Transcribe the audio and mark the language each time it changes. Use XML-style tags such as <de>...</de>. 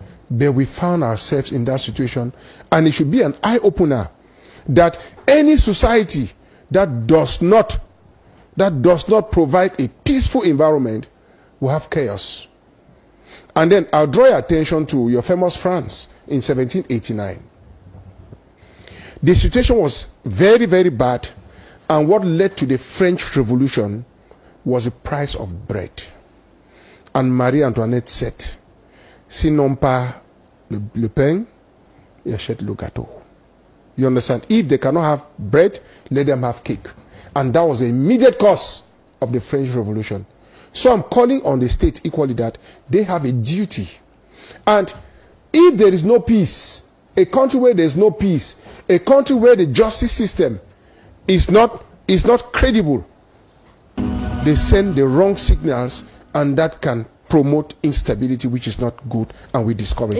<en>But we found ourselves in that situation, and it should be an eye-opener that any society that does not provide a peaceful environment will have chaos. And then I'll draw your attention to your famous France in 1789. The situation was very, very bad, and what led to the French Revolution was the price of bread. And Marie Antoinette said,</en> <fr>s'ils n'ont pas le pain, ils achètent le gâteau.</fr> <en>You understand? If they cannot have bread, let them have cake. And that was the immediate cause of the French Revolution. So I'm calling on the state equally that they have a duty. And if there is no peace, a country where there is no peace, a country where the justice system is not credible, they send the wrong signals, and that can promote instability, which is not good, and we discourage it.</en>